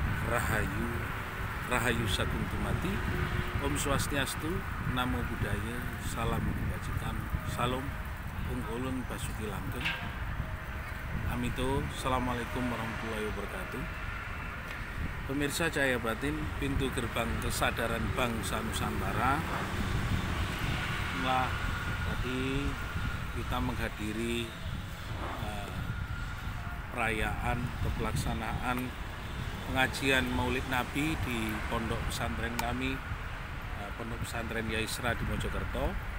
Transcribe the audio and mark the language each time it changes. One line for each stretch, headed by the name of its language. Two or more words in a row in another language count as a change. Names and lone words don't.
Indonesian: Rahayu, Rahayu Sagung Tumati,
Sanskrit: Om Swastiastu,
Pali: Namo Buddhaya,
Indonesian: Salam Kebajikan, Salam Ung Ulun Basuki Langgeng, Amito,
Arabic: السلام عليكم ورحمة الله وبركاته.
Indonesian: Pemirsa Cahaya Batin, pintu gerbang kesadaran bangsa Nusantara. Nah, tadi kita menghadiri perayaan atau pelaksanaan pengajian Maulid Nabi di pondok pesantren kami, pondok pesantren Yaisra di Mojokerto.